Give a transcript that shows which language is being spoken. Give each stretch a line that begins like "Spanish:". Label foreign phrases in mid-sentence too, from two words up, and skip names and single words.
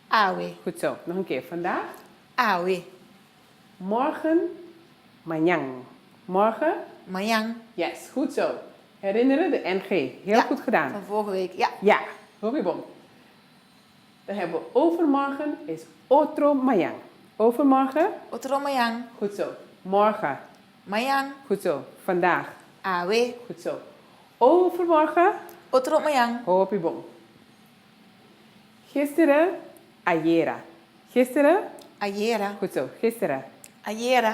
Dutch: goed zo, nog een keer. Vandaag,
Papiamento: awe,
Dutch: morgen, Mañang. Morgen?
Papiamento: Mañang.
Dutch: Yes, goed zo. Herinneren de NG. Heel goed gedaan. Van vorige week, ja. Ja, Robibom. Dan hebben we overmorgen is
Papiamento: otro mañang.
Dutch: Overmorgen?
Papiamento: Otro mañang.
Dutch: Goed zo. Morgen?
Papiamento: Mañang.
Dutch: Goed zo. Vandaag?
Papiamento: Awe.
Dutch: Goed zo. Overmorgen?
Papiamento: Otro mañang.
Dutch: Robibom. Gisteren?
Papiamento: Ayer. Gisteren? Ayer.
Dutch: Goed zo. Gisteren.
Papiamento: Ayer.